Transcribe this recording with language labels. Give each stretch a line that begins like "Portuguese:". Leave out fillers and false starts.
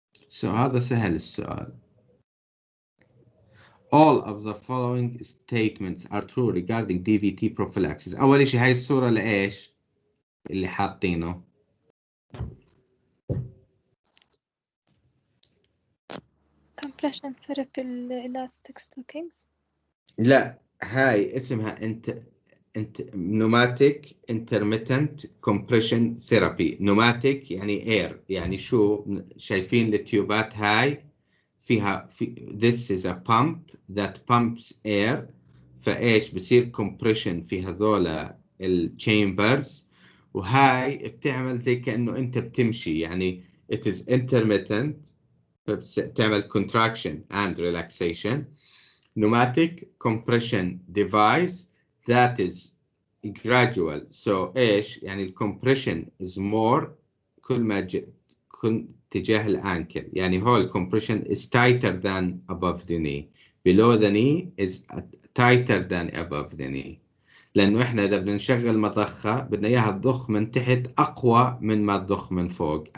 English: So
Arabic: هذا سهل السؤال.
English: All of the following statements are true regarding DVT prophylaxis.
Arabic: أول شيء هاي الصورة لإيش؟ اللي حاطينه.
English: compression therapy elastic stockings.
Arabic: لا, هاي اسمها
English: pneumatic intermittent compression therapy.
Arabic: pneumatic يعني air, يعني شو شايفين التيوبات هاي فيها
English: this is a pump that pumps air.
Arabic: فايش بصير compression في هذولا الchambers, وهاي بتعمل زي كأنه انت بتمشي, يعني
English: it is intermittent,
Arabic: بتعمل
English: contraction and relaxation. Pneumatic compression device that is gradual. So
Arabic: ايش يعني
English: compression is more
Arabic: كل ما كل تجاه الانكل, يعني هو
English: compression is tighter than above the knee. Below the knee is tighter than above the knee.
Arabic: لأنه إحنا إذا بدنا نشغل مضخة بدنا إياها تضخ من تحت أقوى من ما تضخ من فوق.